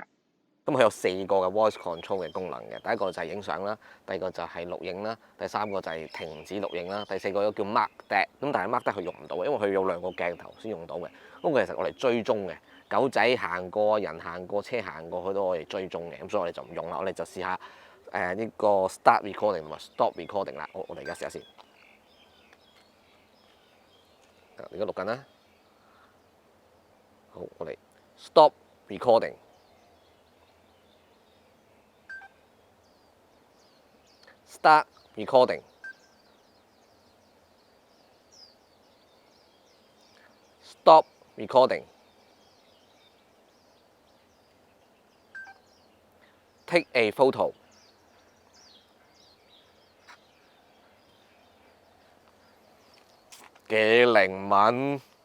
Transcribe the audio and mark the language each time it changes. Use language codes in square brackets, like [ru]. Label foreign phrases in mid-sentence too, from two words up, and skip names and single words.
[yue] 咁佢有4個嘅 [en] voice control [yue] 嘅功能嘅，第一個就係影相啦，第二個就係錄影啦，第三個就係停止錄影啦，第四個叫 [en] mark that， [yue] 咁但係 [en] mark that [yue] 佢用唔到嘅，因為佢有2個鏡頭先用到嘅。咁佢其實我嚟追蹤嘅，狗仔行過、人行過、車行過，佢都可以追蹤嘅，咁所以我哋就唔用啦，我哋就試下呢個 [en] start recording [yue] 同埋 [en] stop recording [yue] 啦。我哋而家試下先，而家錄緊啦，好，我哋 [en] stop recording。 Start recording. Stop recording. Take a photo. [yue] 幾靈敏。